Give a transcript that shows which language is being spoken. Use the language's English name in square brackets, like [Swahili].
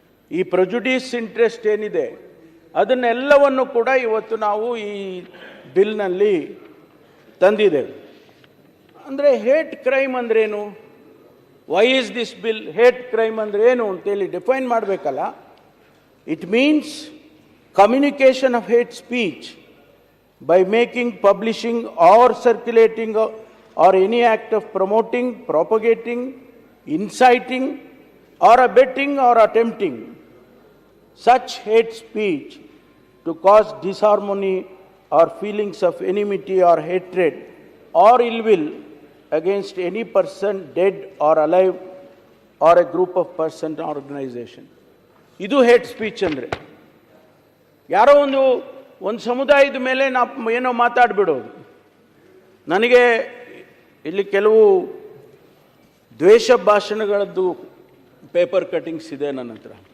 [Kannada] ಈ ಪ್ರೊಜುಡಿಸ್ ಇಂಟ್ರೆಸ್ಟ್ ಏನಿದೆ ಅದನ್ನೆಲ್ಲವನ್ನು ಕೂಡ ಇವತ್ತು ನಾವು ಈ ಬಿಲ್ನಲ್ಲಿ ತಂದಿದ್ದೇವೆ. ಅಂದರೆ ಹೇಟ್ ಕ್ರೈಮ್ ಅಂದ್ರೇನು? [English] why is this bill [Kannada] hate crime ಅಂದ್ರೆ ಏನು ಅಂತೇಳಿ ಡಿಫೈನ್ ಮಾಡಬೇಕಲ್ಲ. [English] It means communication of hate speech by making, publishing or circulating or any act of promoting, propagating, inciting or abetting or attempting such hate speech to cause disharmony or feelings of enmity or hatred or ill will against any person dead or alive or a group of person or organization. [Kannada] ಇದು hate speech ಅಂದರೆ ಯಾರೋ ಒಂದು ಸಮುದಾಯದ ಮೇಲೆ ನಾವು ಏನೋ ಮಾತಾಡ್ಬಿಡೋದು. ನನಗೆ ಇಲ್ಲಿ ಕೆಲವು ದ್ವೇಷ ಭಾಷಣಗಳದ್ದು ಪೇಪರ್ ಕಟ್ಟಿಂಗ್ಸ್ ಇದೆ ನನ್ನ ಹತ್ರ.